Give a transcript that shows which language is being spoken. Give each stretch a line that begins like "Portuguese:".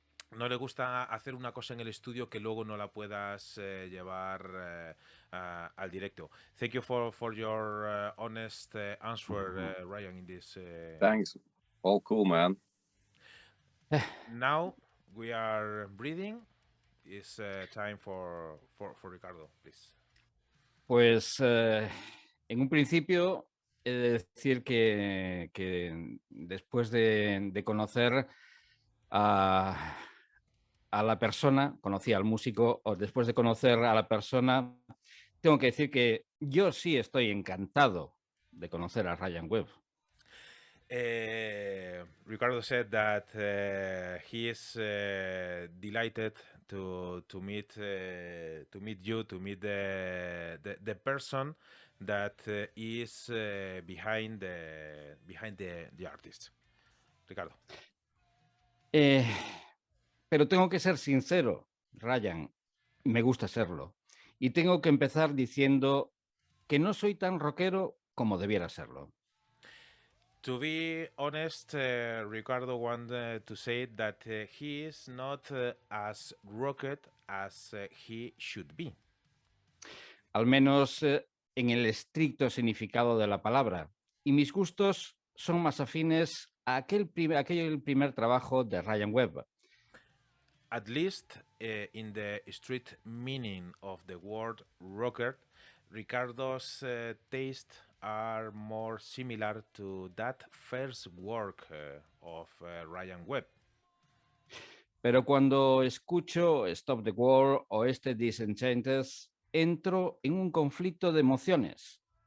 Spanish: No le gusta hacer una cosa en el estudio que luego no la puedas llevar al directo.
English: Thank you for your honest answer, Ryan, in this. Thanks. All cool, man. Now we are breathing. It's time for Ricardo, please.
Spanish: Pues en un principio he de decir que después de conocer a la persona, conocí al músico, o después de conocer a la persona, tengo que decir que yo sí estoy encantado de conocer a Ryan WEBB.
English: Ricardo said that he is delighted to meet you, to meet the person that is behind the artist. Ricardo.
Spanish: Pero tengo que ser sincero, Ryan, me gusta serlo. Y tengo que empezar diciendo que no soy tan rockero como debiera serlo.
English: To be honest, Ricardo wanted to say that he is not as rocket as he should be.
Spanish: Al menos en el estricto significado de la palabra. Y mis gustos son más afines a aquel primer trabajo de Ryan WEBB.
English: At least in the strict meaning of the word rocker, Ricardo's taste are more similar to that first work of Ryan WEBB.
Spanish: Pero cuando escucho Stop the War o este Disenchanted, entro en un conflicto de emociones.